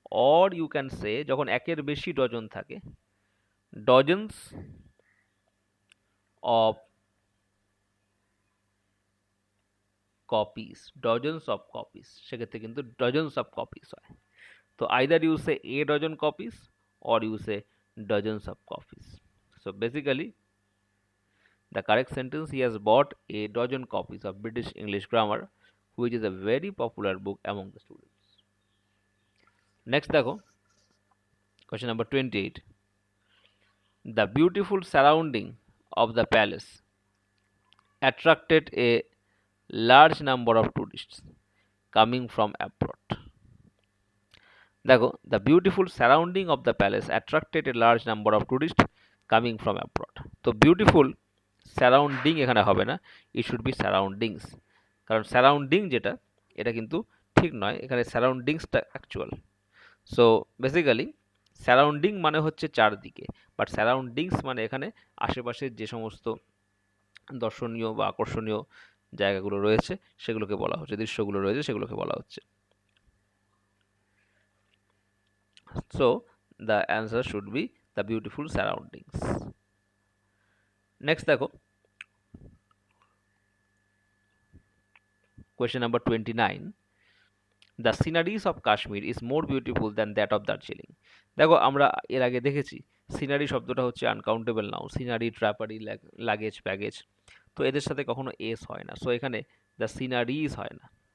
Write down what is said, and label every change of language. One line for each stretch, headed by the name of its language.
English: or you can say,
Bangla: যখন একের বেশি ডজন থাকে,
English: dozens of copies, dozens of copies,
Bangla: সেক্ষেত্রে কিন্তু
English: Dozens of copies হয়। তো either you say a dozen copies or you say dozens of copies. So basically the correct sentence, he has bought a dozen copies of British English grammar which is a very popular book among the students. Next দেখো question number 28, the beautiful surrounding of the palace attracted a large number of tourists coming from abroad. দেখো the beautiful surrounding of the palace attracted a large number of tourist coming from abroad.
Bangla: তো beautiful surrounding এখানে হবে না,
English: it should be surroundings,
Bangla: কারণ surrounding যেটা এটা কিন্তু ঠিক নয়, এখানে সারাউন্ডিংসটা অ্যাকচুয়াল। সো বেসিক্যালি সারাউন্ডিং মানে হচ্ছে চারদিকে, বাট সারাউন্ডিংস মানে এখানে আশেপাশের যে সমস্ত দর্শনীয় বা আকর্ষণীয় জায়গাগুলো রয়েছে সেগুলোকে বলা হচ্ছে, দৃশ্যগুলো রয়েছে সেগুলোকে বলা হচ্ছে।
English: So the answer should be the beautiful surroundings. Next দেখো question number 29, the sceneries of Kashmir is more beautiful than that of Darjeeling.
Bangla: দেখো আমরা এর আগে দেখেছি সিনারি শব্দটা হচ্ছে uncountable noun, scenery, ট্র্যাপারি, luggage, baggage, তো এদের সাথে কখনো এস হয় না, সো এখানে দ্য সিনারিজ হয় না,